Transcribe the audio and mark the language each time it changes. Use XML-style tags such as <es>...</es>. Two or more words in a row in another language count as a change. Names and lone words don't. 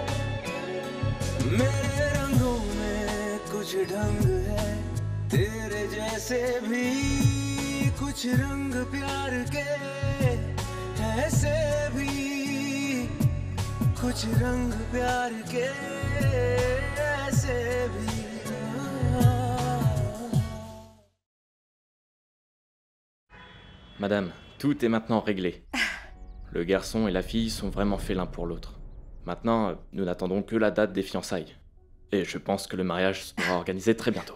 <hi>मेरे रंगों में कुछ ढंग है तेरे जैसे भी कुछ रंग प्यार के ऐसे भी कुछ रंग प्यार के ऐसे भी</hi> <fr>Madame, tout est maintenant réglé. Le garçon et la fille sont vraiment faits l'un pour l'autre. Maintenant, nous n'attendons que la date des fiançailles. Et je pense que le mariage sera organisé très bientôt.</fr>